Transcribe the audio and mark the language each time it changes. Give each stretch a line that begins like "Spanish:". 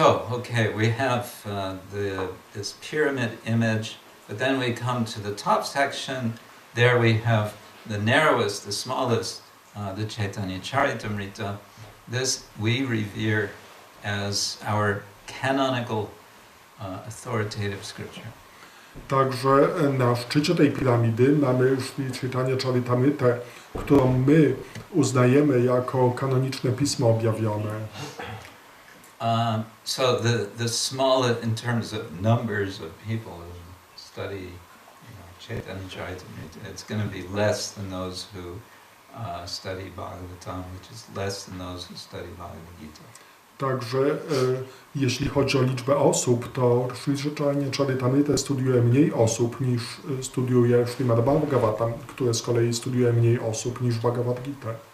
English: Okay, we have this pyramid image, but then we come to the top section. There we have the narrowest, the smallest, the Chaitanya Charitamrita. This we revere as our canonical, authoritative scripture.
Polish: Także na szczycie tej piramidy mamy Sri Chaitanya Charitamrytę, którą my uznajemy jako kanoniczne pismo objawione.
English: So the smallest, in terms of numbers of people who study, Chaitanya Charitamrita, it's going to be less than those who study Bhagavatam, which is less than those who study Bhagavad Gita.
Polish: Także jeśli chodzi o liczbę osób, to Sri Chaitanya Charitamrytę studiuje mniej osób niż studiuje Śrimad Bhagavatam, które z kolei studiuje mniej osób niż Bhagavad Gita.